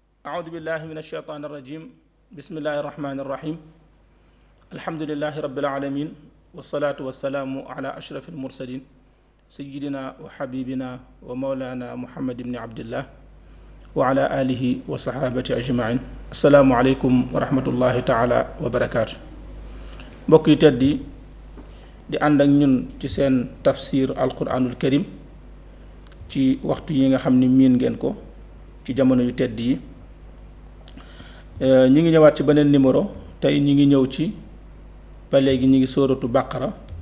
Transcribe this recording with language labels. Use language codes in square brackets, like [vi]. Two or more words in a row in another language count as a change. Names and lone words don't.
[ar] أعوذ بالله من الشيطان الرجيم بسم الله الرحمن الرحيم الحمد لله رب العالمين والصلاة والسلام على أشرف المرسلين سيدنا وحبيبنا ومولانا محمد بن عبد الله وعلى آله وصحابة أجمعين السلام عليكم ورحمة الله تعالى وبركاته بقي [wo] تدي di ànd ak ñun ci seen [ar] تفسير القرآن الكريم [wo] ci waxtu yi nga xam ni miin ngeen ko ci jamono yu tedd yi ñi ngi ñëwaat ci beneen numéro tey ñi ngi ñëw ci ba léegi ñi ngi [ar] سورة البقرة